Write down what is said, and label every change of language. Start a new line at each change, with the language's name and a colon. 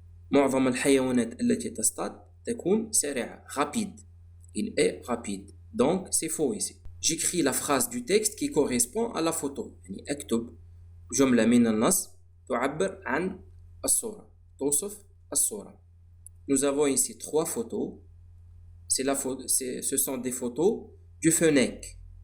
Arabic: معظم الحيوانات التي تصطاد تكون سريعة.
French: Rapide. Il est rapide. Donc, c'est faux ici. J'écris la phrase du texte qui correspond à la photo.
Arabic: يعني أكتب جملة من النص تعبر عن الصورة. توصف الصورة.
French: Nous avons ici 3 photos. Ce sont des photos du fennec.